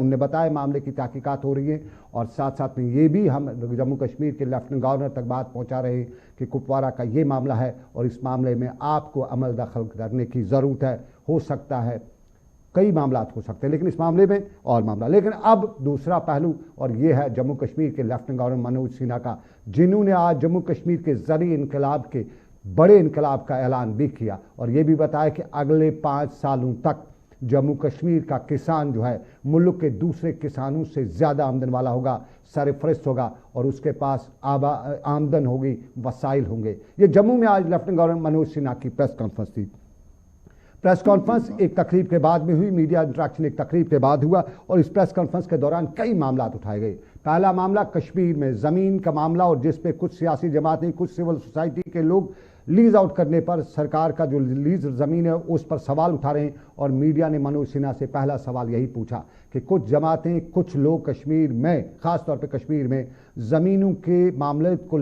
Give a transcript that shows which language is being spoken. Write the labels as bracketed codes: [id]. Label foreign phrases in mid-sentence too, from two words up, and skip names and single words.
[ur] انہوں نے بتایا معاملے کی تحقیقات ہو رہی ہیں اور ساتھ ساتھ میں یہ بھی ہم جموں کشمیر کے [en] Lieutenant Governor [ur] تک بات پہنچا رہے ہیں کہ کپوارہ کا یہ معاملہ ہے اور اس معاملے میں آپ کو عمل دخل کرنے کی ضرورت ہے. ہو سکتا ہے کئی معاملات ہو سکتے ہیں لیکن اس معاملے میں اور معاملہ. لیکن اب دوسرا پہلو اور یہ ہے جموں کشمیر کے [en] Lieutenant Governor [ur] منوج سنہا کا, جنہوں نے آج جموں کشمیر کے زرعی انقلاب کے بڑے انقلاب کا اعلان بھی کیا اور یہ بھی بتایا کہ اگلے 5 سالوں تک جموں کشمیر کا کسان جو ہے ملک کے دوسرے کسانوں سے زیادہ آمدن والا ہوگا, سرفرست ہوگا اور اس کے پاس آمدن ہوگی, وسائل ہوں گے. یہ جموں میں آج [en] Lieutenant Governor [ur] منوج سنہا کی [en] press conference [ur] تھی. [en] press conference [ur] ایک تقریب کے بعد میں ہوئی, [en] media interaction [ur] ایک تقریب کے بعد ہوا اور اس [en] press conference [ur] کے دوران کئی معاملات اٹھائے گئے. پہلا معاملہ کشمیر میں زمین کا معاملہ اور جس پہ کچھ سیاسی جماعتیں, کچھ [en] civil society [ur] کے لوگ [en] lease out [ur] کرنے پر سرکار کا جو لیز زمین ہے اس پر سوال اٹھا رہے ہیں. اور میڈیا نے منوج سنہا سے پہلا سوال یہی پوچھا کہ کچھ جماعتیں, کچھ لوگ کشمیر میں خاص طور پہ کشمیر میں زمینوں کے معاملے کو